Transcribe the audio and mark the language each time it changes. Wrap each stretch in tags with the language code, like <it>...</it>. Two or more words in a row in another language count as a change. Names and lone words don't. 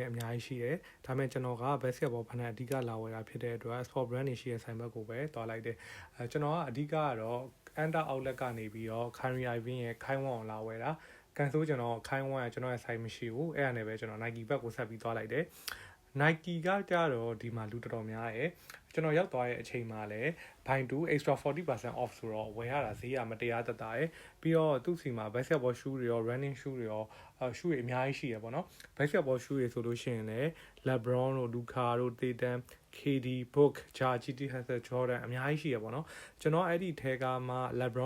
<my>အများကြီးရှိတယ်ဒါပေမဲ့ကျွန်တော်က basketball ဖက်နဲ့အဓိကလာဝယ်တာဖြစ်တဲ့အတွက်</my> <en>sport brand</en> <my>တွေရှိတဲ့ဆိုင်ဘက်ကိုပဲသွားလိုက်တယ်ကျွန်တော်ကအဓိကကတော့ Under Outlet ကနေပြီးတော့ Kyrie Irving ရဲ့ ခိုင်းဝမ်အောင်လာဝယ်တာကန်ဆိုးကျွန်တော်ခိုင်းဝမ်ကကျွန်တော်ရဲ့ site မရှိဘူးအဲ့ဒါနဲ့ပဲကျွန်တော် Nike ဘက်ကိုဆက်ပြီးသွားလိုက်တယ် Nike ကကြတော့ဒီမှာလူတော်တော်များတယ်ကျွန်တော်ရောက်သွားတဲ့အချိန်မှာလည်း</my> <en>buy 2 extra 40% off</en> <my>ဆိုတော့ဝယ်ရတာဈေးကမတရားတသားရယ်ပြီးတော့သူ့စီမှာ</my> <en>basketball shoe</en> <my>တွေရော</my> <en>running shoe</en> <my>တွေရောshoe တွေအများကြီးရှိရပေါ့နော်</my> <en>basketball shoe</en> <my>တွေဆိုလို့ရှိရင်လည်း LeBron တို့ Luka တို့ Tatum KD Book GT Hazard Jordan အများကြီးရှိရပေါ့နော်ကျွန်တော်အဲ့ဒီထဲကမှ LeBron</my>